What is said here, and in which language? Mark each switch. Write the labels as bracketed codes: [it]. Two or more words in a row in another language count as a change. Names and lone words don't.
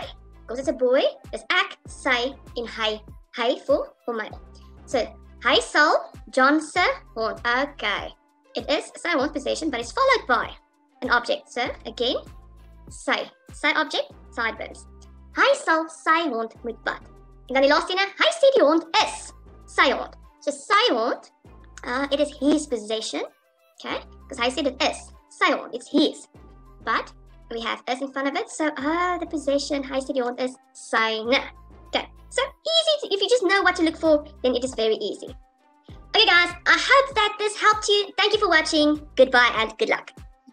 [en] Because it's a boy, there's [af] ek, sy, en hy. Hy [en] for male. [af] So hy sal John se hond. Okay. [en] It is [af] sy hond [en] possession, but it's followed by an object. So again, sy object, sideburns. [af] Hy sal sy hond moet bad. En dan die laaste ene, hy sê die hond is sy hond. So sy hond, [en] it is his possession. Okay, because hy said it is [af] sy hond, [en] it's his. But we have is in front of it, so the possession, [af] hy sê die hond is syne. [en] Okay, so easy. If you just know what to look for, then it is very easy. Okay guys, I hope that this helped you. Thank you for watching. Goodbye and good luck.